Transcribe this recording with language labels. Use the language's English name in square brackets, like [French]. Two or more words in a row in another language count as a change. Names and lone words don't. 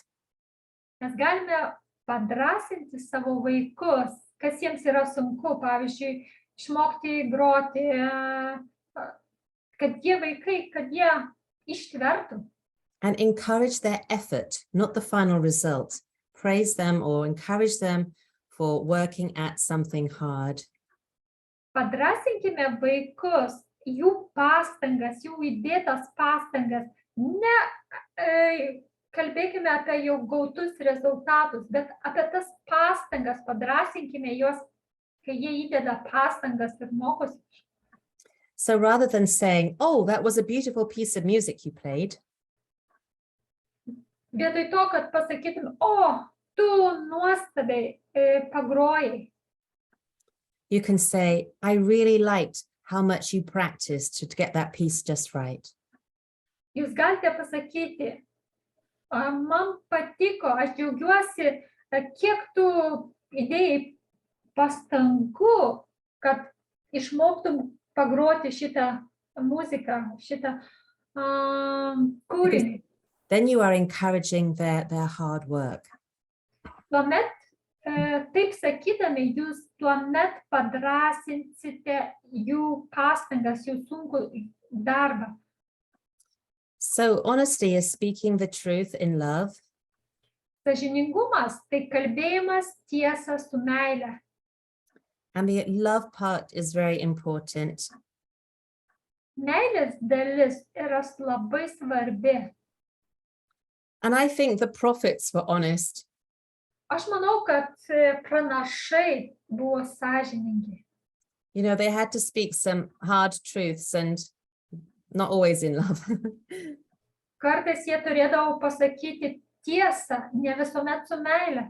[Lithuanian] Mes galime padrasinti savo vaikus, kas jiems yra sunku, pavyzdžiui, išmokti groti, kad jie vaikai, kad jie ištvertų. [English] And encourage their effort, not the final result. Praise them or encourage them for working at something hard. [Lithuanian] Padrasinkime vaikus, jų pastangas, jų įdėtas pastangas. Ne kalbėkime apie jau gautus rezultatus, bet apie tas pastangas, padrasinkime juos, kai jie įdeda pastangas ir mokosi. [English] So rather than saying, oh, that was a beautiful piece of music you played. [Lithuanian] Vietoj to, kad pasakytum, tu nuostabiai pagrojai. [English] You can say, I really liked how much you practiced to get that piece just right. [Lithuanian] Jūs galite pasakyti, man patiko, aš džiaugiuosi, kiek tu įdėjai pastangų, kad išmoktum pagroti šitą muziką, šitą kūrinį. [English] Then you are encouraging their hard work. [Lithuanian] Tuomet, taip sakydami, jūs tuomet padrasinsite jų pastangas, jų sunkų darbą. [English] So honesty is speaking the truth in love. [Lithuanian] Sąžiningumas tai kalbėjimas tiesą su meile. [English] And the love part is very important. [Lithuanian] Meilės dalis yra labai svarbi. [English] And I think the prophets were honest. [Lithuanian] Aš manau, kad pranašai buvo sąžiningi. [English] You know, they had to speak some hard truths and not always in love. [Lithuanian] Kartais jie turėdavo pasakyti tiesą, ne visuomet su meile.